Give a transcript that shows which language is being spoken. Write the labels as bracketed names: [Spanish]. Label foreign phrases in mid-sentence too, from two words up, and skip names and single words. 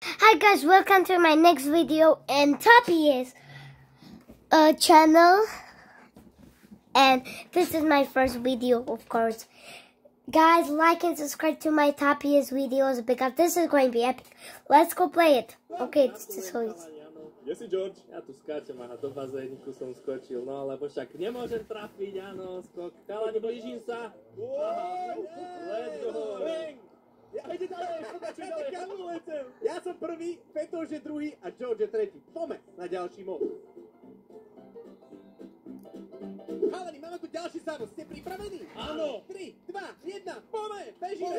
[English] Hi guys, welcome to my next video and Toppy's channel, and this is my first video, of course. Guys, like and subscribe to my Toppy's videos because this is going to be epic. Let's go play it. Okay, it's so easy. [Slovak] Kde si, George? Ja tu skáčem, aha, do bazéniku som skočil, no lebo však nemôžem trafiť, áno, skok. Chalani, blížim sa. [English] Aha, let's go. [Slovak] Idete ďalej, pokračuj ďalej. Ja som prvý, Peťo je druhý a George je tretí. Poďme na ďalší mod. Chalani, máme tu ďalší závod, ste pripravení? Áno. 3, 2, 1, poďme, bežíme.